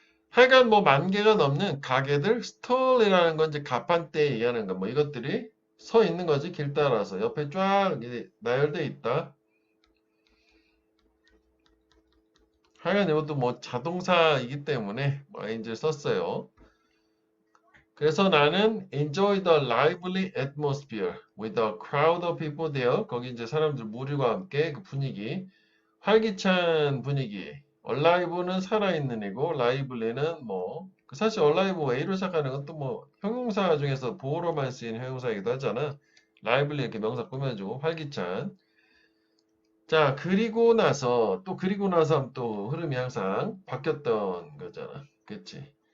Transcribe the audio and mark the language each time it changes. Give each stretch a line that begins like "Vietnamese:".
Korean: 하여간 뭐 10,000개가 넘는 가게들, 스톨이라는 건 이제 가판대에 의하는 거, 뭐 이것들이 서 있는 거지, 길 따라서. 옆에 쫙 나열돼 있다. 하여간 이것도 뭐 자동사이기 때문에 뭐 이제 썼어요. 그래서 나는
English: enjoy the lively atmosphere with a crowd of people there.
Korean: 거기 이제 사람들 무리와 함께 그 분위기, 활기찬 분위기. alive는 살아있는 이고 lively는 뭐 사실 alive A로 시작하는 건 또 뭐 형용사 중에서 보어로만 쓰이는 형용사이기도 하잖아. lively 이렇게 명사 꾸며주고 활기찬. 자, 그리고 나서 하면 또 흐름이 항상 바뀌었던 거잖아. 그치?